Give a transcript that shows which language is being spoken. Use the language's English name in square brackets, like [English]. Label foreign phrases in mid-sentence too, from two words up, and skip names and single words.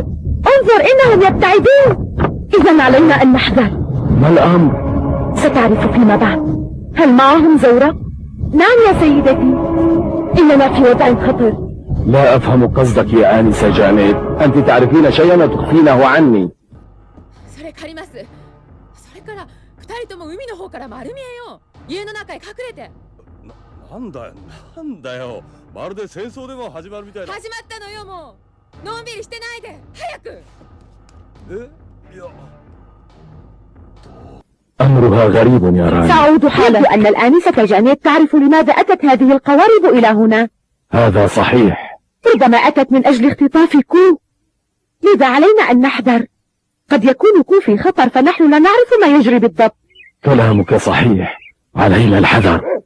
[Arabic] انظر إنهم يبتعدون. إذا علينا أن نحذر. ما الأمر؟ ستعرف فيما بعد. هل معهم زورق؟ نعم يا سيدتي، إننا في وضع خطر. لا أفهم قصدك يا آنسة جامد، أنت تعرفين شيئا وتخفينه عني. [Japanese] それ借ります。それから2人とも海の方から丸見えよ。家の中へ隠れて。なんだよ。まるで戦争でも始まるみたいな。始まったのよ、もう。のんびりしてないで早く。いや。 [Arabic] أمرها غريب يا رامي. سأعود حالا. يبدو أن الآنسة جانيت تعرف لماذا أتت هذه القوارب إلى هنا. هذا صحيح. ربما أتت من أجل اختطاف كو، لذا علينا أن نحذر. قد يكون كو في خطر فنحن لا نعرف ما يجري بالضبط. كلامك صحيح، علينا الحذر.